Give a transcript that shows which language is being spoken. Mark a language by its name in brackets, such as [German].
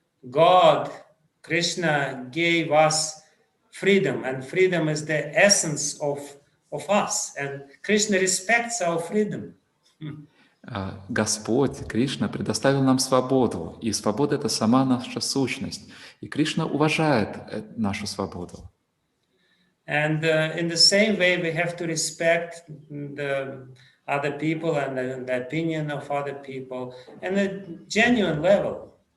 [English] God, Krishna gave us freedom, and freedom is the essence of us, and Krishna respects our freedom. [Russian] Господь, Кришна, предоставил нам свободу, и свобода — это сама наша сущность, и Кришна уважает нашу свободу. [English] And in the same way, we have to respect the other people and the opinion of other people on a genuine level.